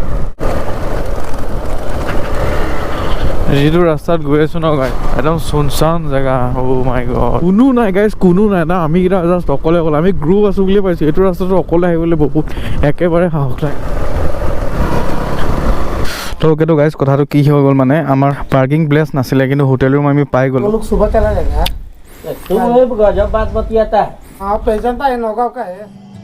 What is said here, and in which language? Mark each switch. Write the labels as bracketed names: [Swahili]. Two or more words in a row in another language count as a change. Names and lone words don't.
[Assamese] যিটো ৰাস্তাত গৈ আছোঁ ন গাইজ একদম [Hindi] सुनसान जगह [English] oh my god [Assamese] কোনো নাই গাইজ কোনো নাই না আমি কেইটা জাষ্ট অকলে অকলে আমি গ্ৰুপ আছোঁ বুলিয়ে পাইছোঁ এইটো ৰাস্তাটো অকলে আহিবলৈ বহুত একেবাৰে সাহস নাই তো ওকেতো গাইজ কথাটো কি হৈ গ'ল মানে আমাৰ [English] parking place [Assamese] নাছিলে কিন্তু [English] hotel room [Assamese] আমি পাই গ'লোঁ [Hindi] सुबह चला जाएगा तुम गजब बात बतियाता है हाँ पेशेंट है नौगांव का है